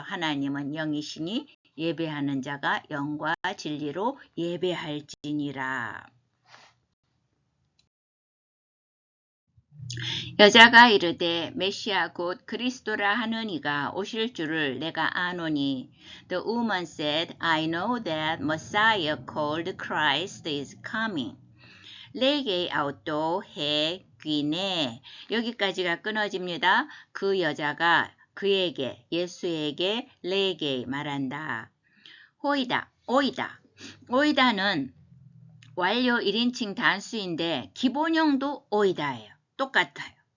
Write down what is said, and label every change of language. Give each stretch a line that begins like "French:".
Korean: 하나님은 영이시니 예배하는 자가 영과 진리로 예배할지니라. 여자가 이르되 메시아 곧 그리스도라 하는 이가 오실 줄을 내가 아노니.
English: The woman said, I know that Messiah called Christ is coming.
Korean: 레게 아웃도 해 귀네. 여기까지가 끊어집니다. 그 여자가 그에게, 예수에게 레게 말한다. 호이다, 오이다. 오이다는 완료 1인칭 단수인데 기본형도 오이다예요. 똑같아요.